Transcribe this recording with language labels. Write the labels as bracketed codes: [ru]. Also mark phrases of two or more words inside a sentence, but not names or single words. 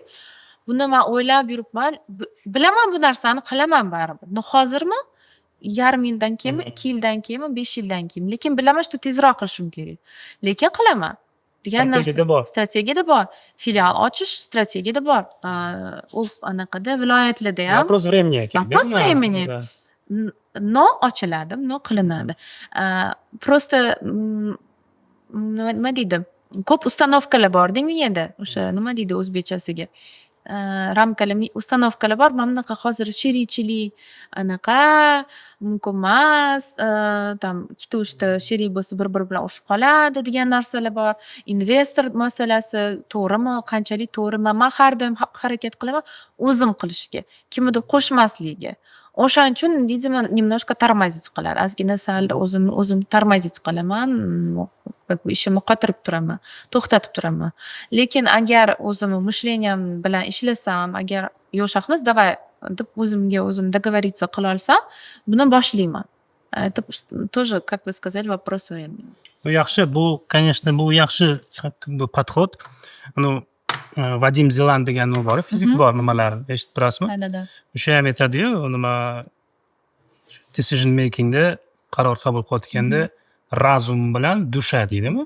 [uz] Buni men o'ylab yuribman. Bilaman bu narsani qilaman baribir. Hozirmi? Yarim yildan keyinmi, 2 yildan keyinmi, 5 yildan keyin. Lekin bilaman, shu tezroq qilishim kerak. Lekin qilaman. Degan narsa strategiyada bor. Filial ochish strategiyada bor. U anaqada viloyatlarda ham. [ru] Вопрос времени. Вопрос времени. No ochiladi, no qilinadi. [uz] Просто nima deydi? Ko'p ustanovkalar bor miyada. O'sha nima deydi o'zbekchasiga? Ramkalar, ustanovkalar bor. Mana bunaqa hozir sherikchilik anaqa mumkin emas. Tam 2-3 ta sherik bo'lsa bir-biri bilan urushib qoladi degan narsalar bor. Investor masalasi to'g'rimi, qanchalik to'g'ri? Men har doim harakat qilaman o'zim qilishga, kimnidir qo'shmaslikka. O'shaning uchun, [ru] видимо, немножко тормозить [uz] qiladi. Ozgina sal o'zim тормозить qilaman. Ishimni qotirib turaman, to'xtatib turaman. Lekin agar o'zim mishleniyam bilan ishlasam, agar yo Shahnoz давай deb o'zimga o'zim договориться qila olsam, buni boshlayman. [ru] Это тоже, как вы сказали, вопрос времени. [uz] Bu yaxshi, bu, конечно, bu yaxshi подход. Vadim Zeland degan nima bor, fizik bor nimalar, eshitib turasizmi? Da. O'sha ham aytadi-yu, nima [en] decision makingda [uz] qaror qabul qilayotganda razum bilan dusha deydimi?